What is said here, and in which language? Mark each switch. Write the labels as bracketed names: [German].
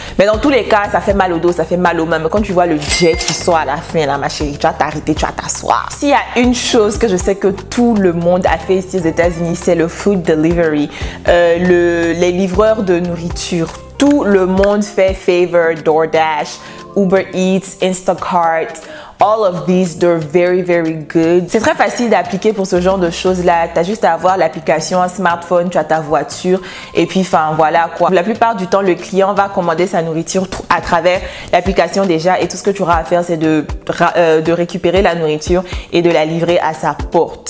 [French] Mais dans tous les cas, ça fait mal au dos, ça fait mal aux mains. Mais quand tu vois le jet qui sort à la fin, là, ma chérie, tu vas t'arrêter, tu vas t'asseoir. S'il y a une chose que je sais que tout le monde a fait ici aux États-Unis, c'est le [English] food delivery. [French] Les livreurs de nourriture. Tout le monde fait Favor, DoorDash, Uber Eats, Instacart. [English] All of these, they're very, very good. [French] C'est très facile d'appliquer pour ce genre de choses-là. Tu as juste à avoir l'application, un smartphone, tu as ta voiture et puis, enfin, voilà quoi. La plupart du temps, le client va commander sa nourriture à travers l'application déjà et tout ce que tu auras à faire, c'est de récupérer la nourriture et de la livrer à sa porte.